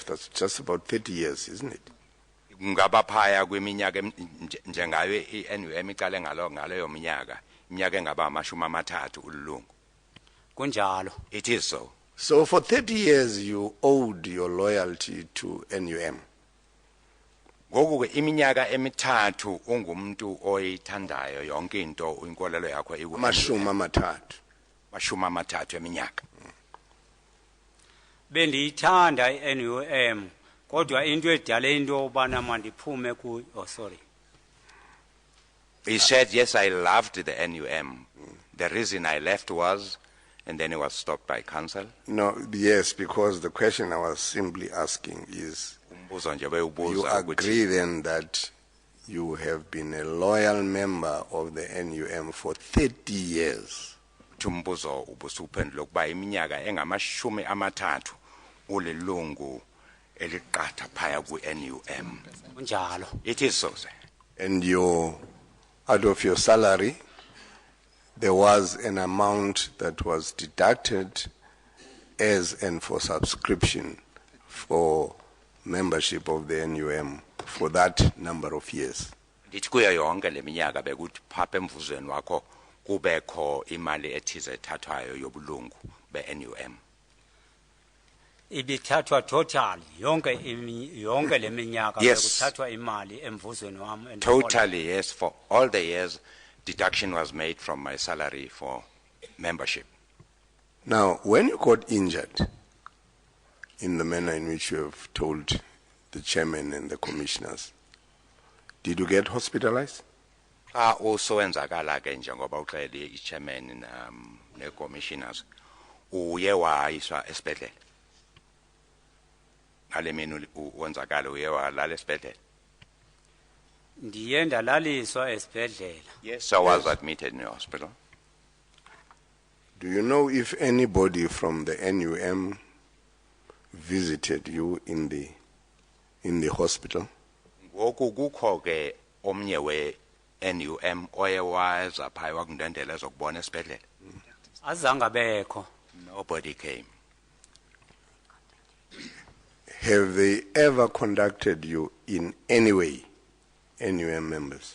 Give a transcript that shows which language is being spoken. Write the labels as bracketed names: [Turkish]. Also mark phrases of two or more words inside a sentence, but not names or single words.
[English] That's just about 30 years, isn't it? [Xhosa] Ngaba phaya kweminyaka njengayo iNUM iqale ngaleyo minyaka engaba 30 ulungu. Kunjalo. [English] It is so. So for 30 years you owed your loyalty to NUM. [Xhosa] Ngoku ke iminyaka emithathu ungumuntu oyithandayo yonke into inkolelo yakho Mashumi amathathu eminyaka. Bendiyithanda iNUM kodwa into edale into obana mandiphume ku sorry. [English] He said, yes, I loved the NUM. The reason I left was and then he was stopped by council. No, yes, because the question I was simply asking is, [Xhosa] Umbuzo nje [English] you [Xhosa] bewubuza ukuthi [English] agree then that you have been a loyal member of the NUM for 30 years? [Xhosa] umbuzo ubusuphendula ukuba iminyaka engamashumi amathathu ulilungu eliqatha phaya ku-NUM. Kunjalo. [English] It is so, sir. And out of your salary, there was an amount that was deducted as and for subscription for membership of the NUM for that number of years. [Xhosa] Ndithi kuyo yonke le minyaka bekuthi phapha emvuzweni wakho kubekho imali ethize ethathwayo yobulungu be-NUM. Ibithathwa total yonke le minyaka [English] Yes. [Xhosa] bekuthathwa imali emvuzweni wami endihola. [English] Totally, yes, for all the years, deduction was made from my salary for membership. Now, when you got injured, in the manner in which you have told the chairman and the commissioners, did you get hospitalized? [Xhosa] Also wenzakala ke njengoba uxele i-chairman ne-commissioners uye wayiswa esibhedlela. Ngale mini wenzakala uye walala esibhedlela. Ndiye ndalaliswa esibhedlela. [English] Yes, I was admitted in the hospital. Do you know if anybody from the NUM visited you in the hospital? [Xhosa] Ngoku kukho ke omnye we-NUM oye waza phaya wakundendela ezokubona esibhedlela. Azange bekho. [English] Nobody came. Have they ever contacted you in any way, NUM members?